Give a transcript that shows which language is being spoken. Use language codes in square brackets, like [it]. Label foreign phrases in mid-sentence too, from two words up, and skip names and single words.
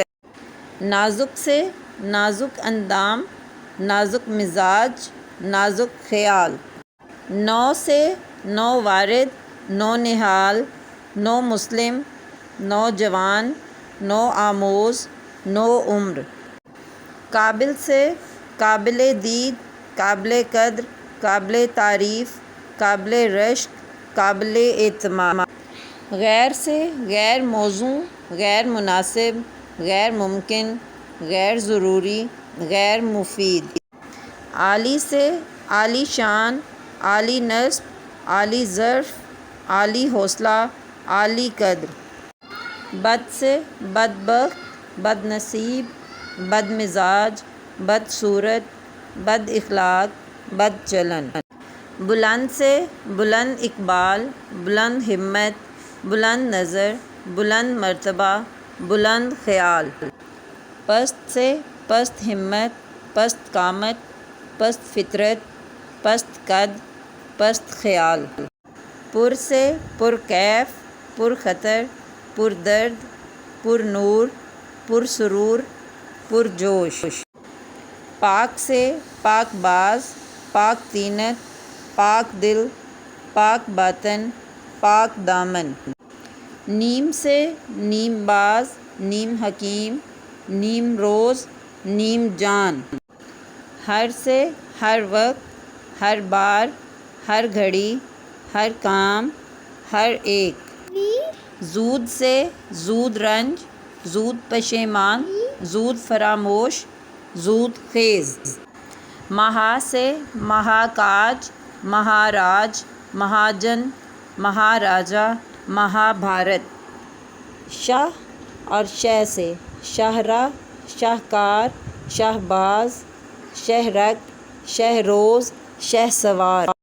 [ur] نازک سے نازک اندام، نازک مزاج، نازک خیال۔ نو سے نو وارد، نو نہال، نو مسلم، نوجوان، نو آموز، نو عمر۔ قابل سے قابل دید، قابل قدر، قابل تعریف، قابل رشک، قابل اعتماد۔ غیر سے غیر موزوں، غیر مناسب، غیر ممکن، غیر ضروری، غیر مفید۔ عالی سے عالی شان، عالی نسب، عالی ظرف، عالی حوصلہ، عالی قدر۔ بد سے بدبخت، بد نصیب، بد مزاج، بد صورت، بد اخلاق، بد چلن۔ بلند سے بلند اقبال، بلند ہمت، بلند نظر، بلند مرتبہ، بلند خیال۔ پست سے پست ہمت، پست قامت، پست فطرت، پست قد، پست خیال۔ پر سے پر کیف، پر خطر، پر درد، پر نور، پر سرور، پر جوش۔ پاک سے پاک باز، پاک طینت، پاک دل، پاک باطن، پاک دامن۔ نیم سے نیم باز، نیم حکیم، نیم روز، نیم جان۔ ہر سے ہر وقت، ہر بار، ہر گھڑی، ہر کام، ہر ایک۔ زود سے زود رنج، زود پشیمان، زود فراموش، زود خیز۔ مہا سے مہاکاج، مہاراج، مہاجن، مہاراجا، مہابھارت۔ شاہ اور شہ سے شاہراہ، شاہکار، شہباز، شہرک، شہروز، شہسوار۔